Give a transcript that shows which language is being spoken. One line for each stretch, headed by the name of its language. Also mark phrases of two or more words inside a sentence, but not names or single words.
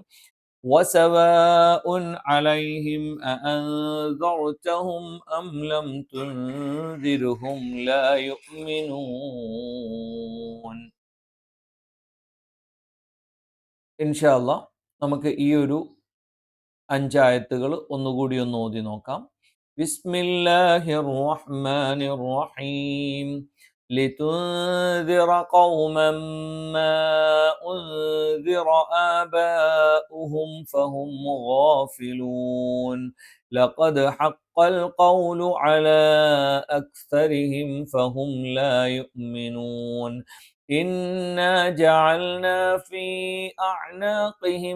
Arabic: وسواء عليهم أأنذرتهم أم لم تنذرهم لا يؤمنون. إن شاء الله
Malayalam: നമുക്ക് ഈ ഒരു 5 ആയത്തുകൾ ഒന്നുകൂടി ഒന്ന് ഓതി നോക്കാം.
Arabic: بسم الله الرحمن الرحيم. لتنذر قوما ما أنذر آباؤهم فهم غافلون لقد حق القول على أكثرهم فهم لا يؤمنون إنا جعلنا في أعناقهم